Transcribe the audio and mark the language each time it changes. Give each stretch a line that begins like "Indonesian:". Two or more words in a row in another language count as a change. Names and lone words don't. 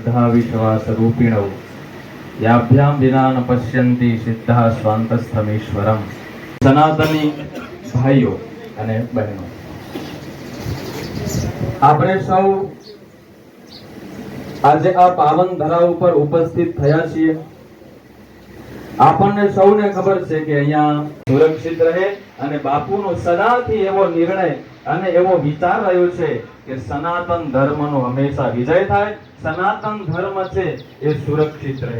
Sanskrit: विश्वास रूपिणौ याभ्याम विना न पश्यन्ति सिद्धः स्वान्तस्थमीश्वरम।
Hindi: सनातनी भाइयों
Gujarati: અને બહેનો, આપણે સૌ આજે આ પાવન ધરા ઉપર ઉપસ્થિત થયા છીએ। આપણને સૌને ખબર છે કે અહીંયા સુરક્ષિત રહે અને બાપુનો સદાથી એવો નિર્ણય અને એવો વિચાર રહ્યો છે કે સનાતન ધર્મનો હંમેશા વિજય થાય, સનાતન ધર્મ છે એ સુરક્ષિત રહે।